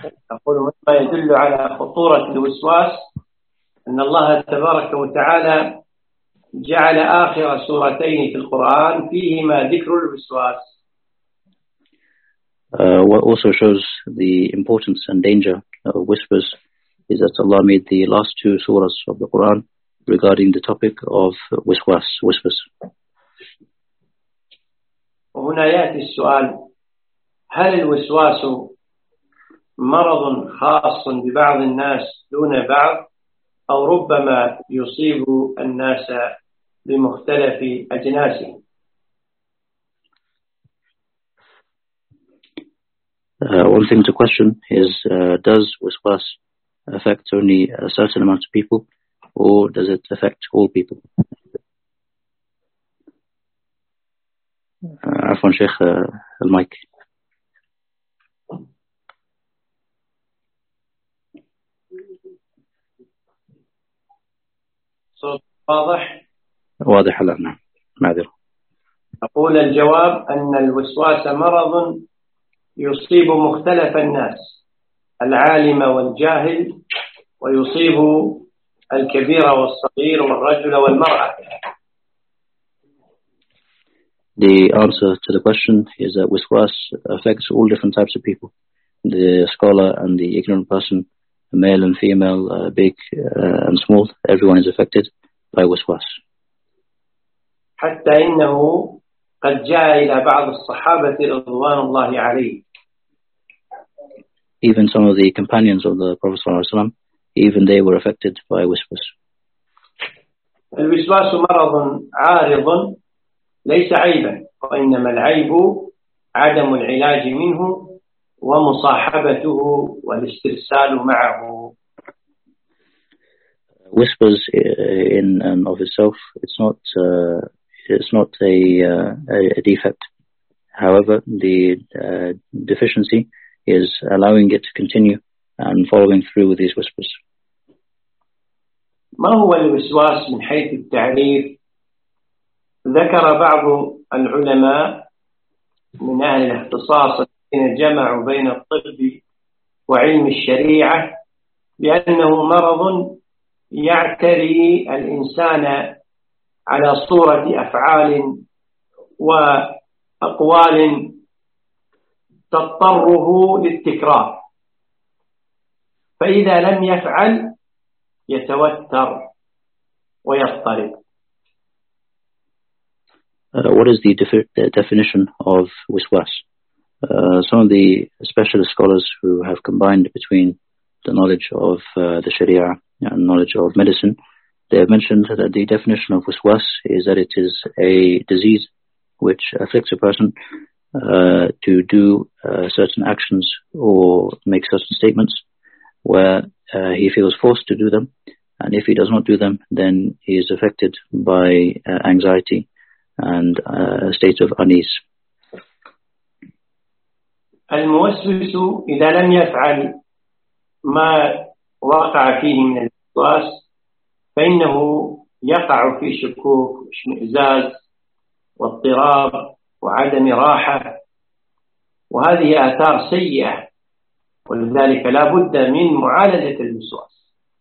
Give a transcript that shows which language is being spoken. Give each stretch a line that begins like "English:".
Arabic: أقول مما يدل على خطورة الوسواس أن الله تبارك وتعالى جعل آخر سورتين في القرآن فيهما ذكر الوسواس.
English: What also shows the importance and danger of whispers is that Allah made the last two surahs of the Quran regarding the topic of waswas, whispers.
Arabic: وهنا يأتي السؤال هل الوسواس مرض خاص ببعض الناس دون بعض أو ربما يصيب الناس بمختلف أجناسه؟
English: One thing to question is does waswas affect only a certain amount of people, or does it affect all people?
Arabic: Afwan Sheikh, al mic. So, واضح. واضح الآن. معذرة. أقول الجواب أن الوسواس مرض يصيب مختلف الناس. العالم والجاهل ويصيب الكبير والصغير والرجل والمرأة.
English: The answer to the question is that waswas affects all different types of people, the scholar and the ignorant person, male and female, big and small, everyone is affected by waswas.
Arabic: حَتَّى إِنَّهُ قَدْ جَاءَ إِلَى بَعْضِ الصَّحَابَةِ رَضْوَانُ اللَّهِ عَلَيْهِ.
English: Even some of the companions of the Prophet
Arabic: صلى الله عليه وسلم,
English: even they were affected by waswas.
Arabic: الوسواس مرض عارض ليس عيبا وإنما العيب عدم العلاج منه ومصاحبته والاسترسال معه.
English: Whispers in and of itself, it's not a defect. However, the deficiency is allowing it to continue and following through with these whispers.
Arabic: ما هو الوسواس من حيث التعريف؟ ذكر بعض العلماء من أهل الاختصاص الذين جمعوا بين الطب وعلم الشريعة بأنه مرض يعتري الإنسان على صورة أفعال وأقوال تضطره للتكرار، فإذا لم يفعل يتوتر ويضطرب.
English: What is the definition of waswas? Some of the specialist scholars who have combined between the knowledge of the Sharia and knowledge of medicine, they have mentioned that the definition of waswas is that it is a disease which afflicts a person to do certain actions or make certain statements where he feels forced to do them, and if he does not do them, then he is affected by anxiety and a state of unease.
Arabic: الموسوس إذا لم يفعل ما وقع فيه من الوسواس فإنه يقع في شكوك واشمئزاز واضطراب وعدم راحة، وهذه آثار سيئة، ولذلك لا بد من معالجة الوسواس.